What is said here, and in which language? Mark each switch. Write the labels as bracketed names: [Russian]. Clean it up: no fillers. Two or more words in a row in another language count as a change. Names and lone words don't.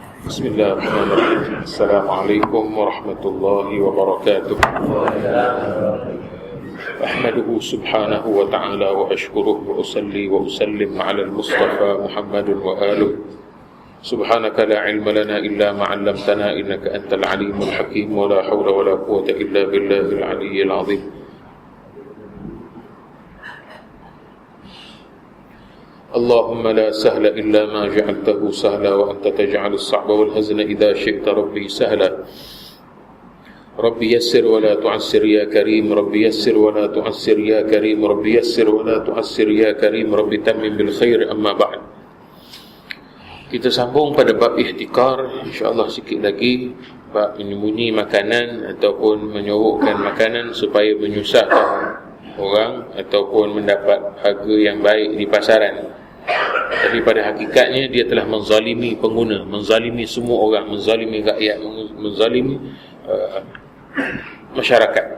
[Arabic] بسم الله الرحمن الرحيم. السلام عليكم ورحمة الله وبركاته. أحمده سبحانه وتعالى وأشكره وأصلي وأسلم على المصطفى محمد وآله. سبحانك لا علم لنا إلا ما علمتنا إنك أنت العليم الحكيم ولا حول ولا قوة إلا بالله العلي العظيم. اللهم لا سهل إلا ما جعلته سهلا وأنت تجعل الصعب والحزن إذا شئت ربي سهلا. رب يسر ولا تعسر يا كريم، رب يسر ولا تعسر يا كريم، رب يسر ولا تعسر يا كريم، رب تمم بالخير. أما بعد. [Malay] Kita sambung pada bab ihtikar, insya-Allah sikit lagi, bab menyembunyi makanan ataupun menyogokkan makanan supaya menyusahkan orang ataupun mendapat harga yang baik di pasaran. Tapi pada hakikatnya dia telah menzalimi pengguna, menzalimi semua orang, menzalimi rakyat, menzalimi masyarakat.